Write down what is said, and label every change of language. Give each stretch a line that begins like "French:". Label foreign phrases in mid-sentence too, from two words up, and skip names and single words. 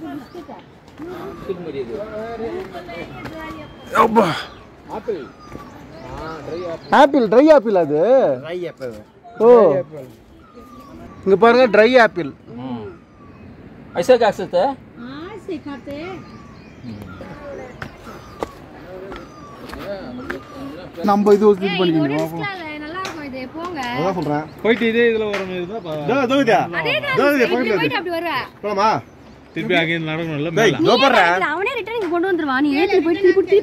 English: apple dry apple
Tamil: அது ஓ இங்க பாருங்க
English: dry apple
Hindi: ऐसा क्या सकते हैं हां सिखाते
Tamil: நம்ம இது யூஸ் பண்ணிக்கணும் நல்லா இருக்கும் இது போங்க அதான் சொல்றேன் போயிட்டு இதுல வர மாதிரி தான் போயிட்டு அப்படி வருவா போலாமா திருப்பி அங்கே நடக்கணும் இல்ல அவனே ரிட்டர்ன் இங்க கொண்டு வந்துருவான் நீ ஏத்தி போய் திருப்பி